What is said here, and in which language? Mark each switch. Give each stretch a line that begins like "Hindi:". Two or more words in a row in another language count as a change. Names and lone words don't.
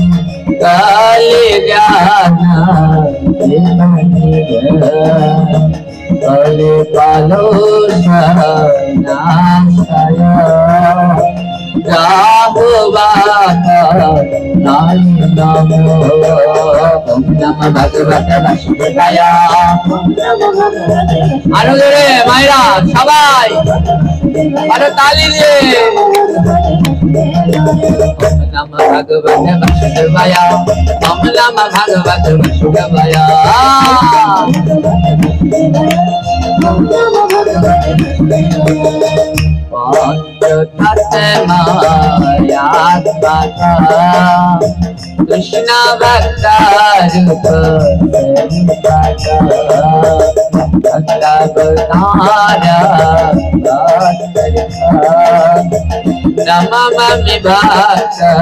Sanskrit: कलिकालोशनाशय नमो। ओम नमः भगवते वासुदेवाय।
Bangla: আরো জোরে মায়েরা সবাই আরো তালি দিয়ে।
Sanskrit: ওম নমঃ ভগবতে বাসুদেবায়। ওম নমঃ ভগবতে বাসুদেবায়। कृष्ण भक्त रूप नमामि भक्त